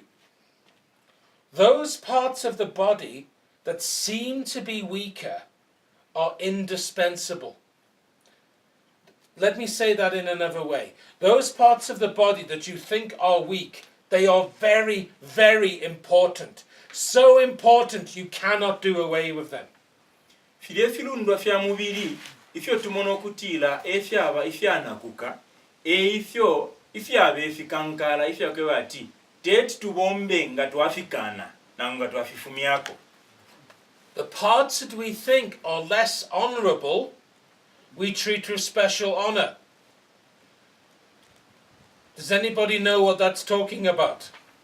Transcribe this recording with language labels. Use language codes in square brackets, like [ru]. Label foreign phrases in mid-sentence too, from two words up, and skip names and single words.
[en] Those parts of the body that seem to be weaker are indispensable. Let me say that in another way. Those parts of the body that you think are weak, they are very, very important. So important you cannot do away with them. [bem] Filefilundwa fya mubiri ifyo tumono kutila efyaba ifyanakuka ifyo ifyabe efikankala ifyo kwati det tubombe nga twafikana na nga twafifumyako. [en] The parts that we think are less honorable, we treat with special honor. Does anybody know what that's talking about?